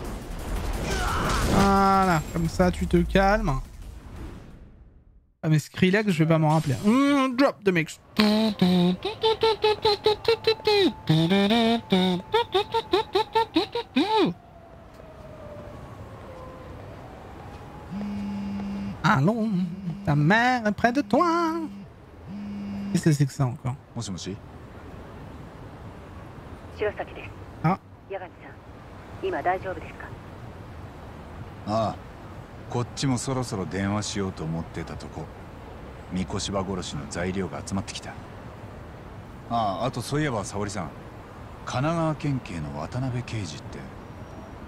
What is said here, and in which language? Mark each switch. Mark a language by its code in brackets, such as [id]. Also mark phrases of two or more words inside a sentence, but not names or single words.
[fr] Voilà, comme ça tu te calmes. Ah mais Skrillex, je vais pas m'en rappeler. [en] Drop the mix. [fr] Allons, ta mère est près de toi. Qu'est-ce que c'est que ça encore? Ah. [ja] ああ、こっちもそろそろ電話しようと思ってたとこ。三越柴殺しの材料が集まってきた。ああ、あとそういえば沙織さん、神奈川県警の渡辺刑事って。